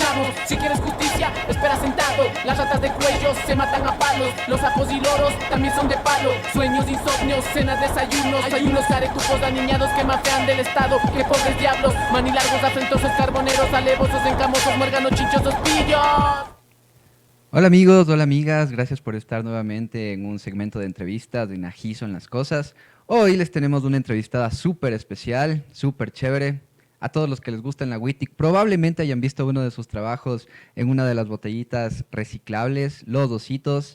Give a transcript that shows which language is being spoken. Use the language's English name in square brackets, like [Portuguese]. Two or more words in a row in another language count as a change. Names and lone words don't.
[Spanish] asesinos. Si quieres justicia, espera sentado. Las ratas de cuello se matan a palos. Los sapos y loros también son de palo. Sueños, insomnios, cenas, desayunos. Hay unos caretupos aniñados que mafean del estado. Que pobres diablos, manilargos, afrentosos, carboneros, alevosos, encamosos, muérganos, chinchosos, pillos. Hola amigos, hola amigas, gracias por estar nuevamente en un segmento de entrevistas de Najizo en las Cosas. Hoy les tenemos una entrevistada súper especial, súper chévere. A todos los que les gusta la Wittig, probablemente hayan visto uno de sus trabajos en una de las botellitas reciclables, Los Ositos.